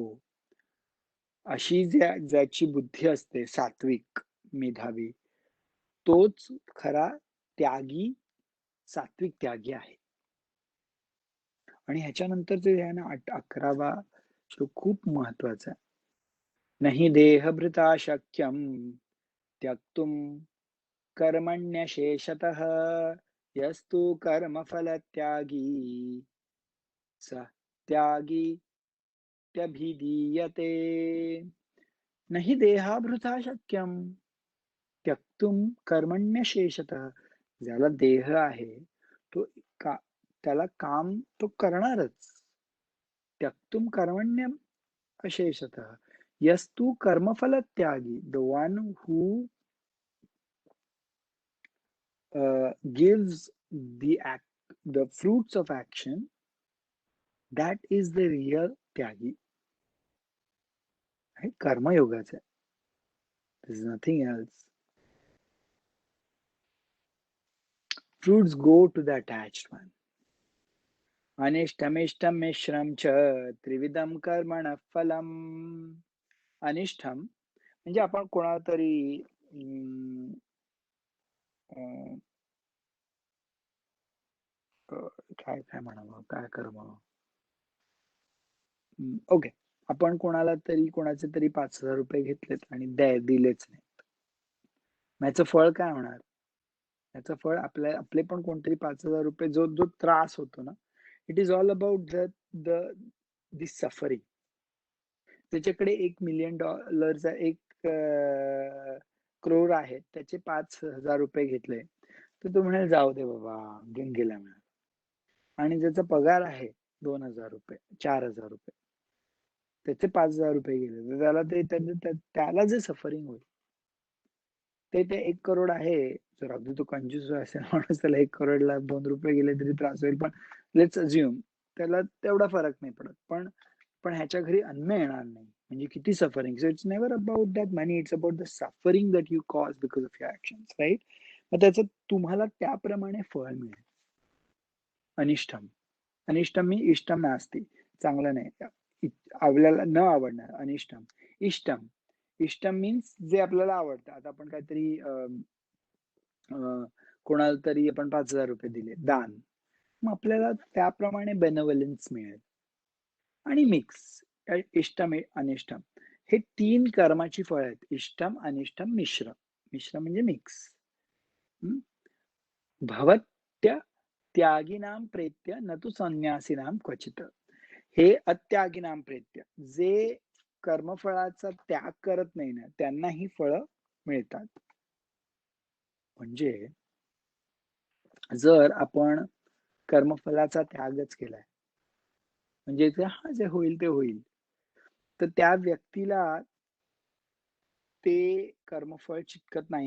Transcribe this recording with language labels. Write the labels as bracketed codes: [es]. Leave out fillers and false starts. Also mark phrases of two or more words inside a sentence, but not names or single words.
[mr] अशी ज्याची बुद्धी असते सात्विक मेधावी, तोच खरा त्यागी सात्विक त्यागी आहे. आणि ह्याच्यानंतर जे आहे ना 11वा श्लोक खूप महत्वाचा आहे. [sa] नहि देहभृता शक्यम त्यक्तुम कर्मण्यशेषतः यस्तु कर्मफल त्यागी स त्यागी त्यभिधीयते. नहि देहाभृता शक्यम त्यक्तुम कर्मण्यशेषतः. [mr] ज्याला देह आहे तो त्याला काम तो करणारच. [sa] त्यक्तुम कर्मण्यम अशेषतः यस्तु कर्मफल त्यागी. [en] the one who gives the fruits of action, that is the real त्यागी. [mr] हे कर्मयोगाचं आहे. [en] This is nothing else. Fruits go to the attached one. [sa] अनिष्टमिष्टम मिश्रम च त्रिविधम कर्मण फलम. [mr] अनिष्टम म्हणजे आपण कोणाला तरी काय काय म्हणावं, काय कर्म. ओके, आपण कोणाला तरी कोणाचे तरी 5,000 रुपये घेतलेत आणि दिलेच नाहीत. याचं फळ काय होणार? याचं फळ आपले पण कोणतरी 5,000 रुपये जो त्रास होतो ना, [en] it is all about this suffering. [mr] त्याच्याकडे $1,000,000 1 crore आहे, त्याचे 5,000 रुपये घेतले, तर तो म्हणेल जाऊ दे बाबा, घेऊन गेला म्हणा. आणि ज्याचा पगार आहे 2,000 रुपये 4,000 रुपये, त्याचे 5,000 रुपये गेले, तर त्याला जे सफरिंग होईल ते 1 करोड आहे. जर अगदी तो कंजूस असेल माणूस, त्याला 1 करोडला 2 रुपये गेले तरी त्रास होईल, पण [en] let's assume [mr] त्याला तेवढा फरक नाही पडत. पण ह्याच्या घरी अन्न येणार नाही, म्हणजे किती सफरिंग. [en] so it's never about that money, it's about the suffering that you cause because of your actions, right. [mr] मग त्याचं तुम्हाला त्याप्रमाणे फळ मिळेल. [sa] अनिष्टम, अनिष्टम [mr] मी [sa] इष्टम नास्ती, [mr] चांगलं नाही, आपल्याला न आवडणार. अनिष्टम. [sa] इष्टम, इष्टम [mr] मीन्स जे आपल्याला आवडतं. आता आपण काहीतरी कोणाला तरी आपण 5,000 रुपये दिले दान, मग आपल्याला त्याप्रमाणे बेनवलन्स मिळेल. आणि मिक्स, [sa] इष्टम अनिष्टम [mr] हे 3 कर्माची फळ आहेत. [sa] इष्टम अनिष्टम मिश्र. [mr] मिश्र म्हणजे मिक्स. [sa] भवत्य त्यागिनाम प्रेत्य न तु संन्यासीनाम क्वचित. हे अत्यागिनाम प्रेत्य, [mr] जे कर्मफळाचा त्याग करत नाही ना, त्यांना ही फळं मिळतात. म्हणजे जर आपण कर्मफलाचा त्यागच केलाय, म्हणजे ते जे होईल ते होईल, तर त्या व्यक्तीला ते कर्मफळ चिटकत नाही.